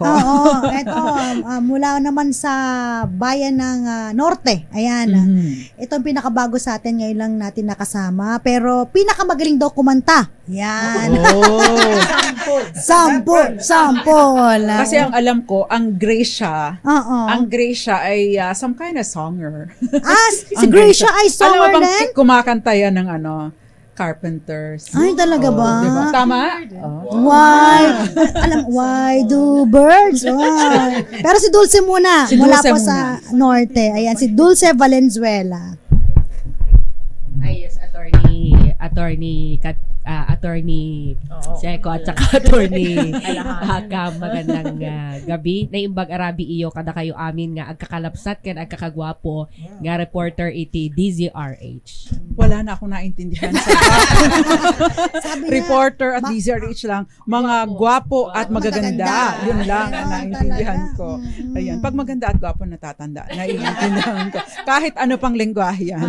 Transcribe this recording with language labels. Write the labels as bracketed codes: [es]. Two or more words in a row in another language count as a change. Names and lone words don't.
[tl] Oo, eto, mula naman sa bayan ng Norte. Ayan. Ito ang pinakabago sa atin. Ngayon lang natin nakasama. Pero pinakamagaling daw kumanta. Yan. Oh. Sample. Kasi ang alam ko, ang Gracia, ay [en] some kind of songer. [tl] Si Gracia ay songer alam mo din? Kumakanta yan ng Carpenters. Ay, talaga ba? Diba? Tama? [en] Why do birds? Why? [tl] Pero si Dulce muna. Mula po sa Norte. Ayan, si Dulce Valenzuela. Ay, yes, attorney Seco at saka attorney Cam, magandang gabi. [ilo] Naimbag arabi iyo kada kayo amin nga agkakalapsat ken agkakagwapo nga reporter iti DZRH. [tl] Wala na akong naintindihan sa reporter at DZRH lang, mga gwapo at magaganda. Yun lang ang naintindihan ko. Ayan, pag maganda at gwapo natatanda, naiintindihan ko. Kahit ano pang lengguwahe yan.